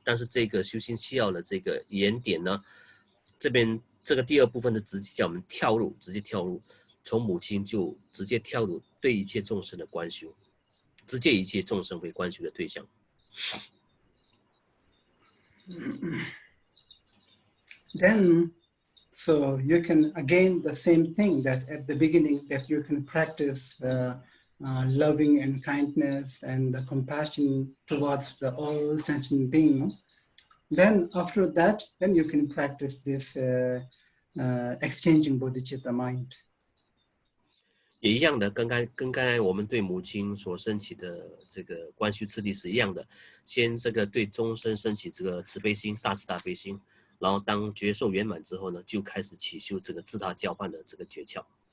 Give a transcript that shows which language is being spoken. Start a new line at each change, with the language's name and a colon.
Chinese: 但是这个修心七要的这个原点呢，这边这个第二部分的直接叫我们直接跳入，从母亲就直接跳入对一切众生的观修，直接一切众生为观修的对象。
English: Then, so you can again the same thing that at the beginning that you can practice loving and kindness and the compassion towards the all sentient being. Then after that, then you can practice this exchanging bodhicitta mind.
Chinese: 也一样的，跟刚才我们对母亲所升起的这个观修次第是一样的，先这个对众生升起这个慈悲心、大慈大悲心，然后当觉受圆满之后呢，就开始起修这个自他交换的这个诀窍。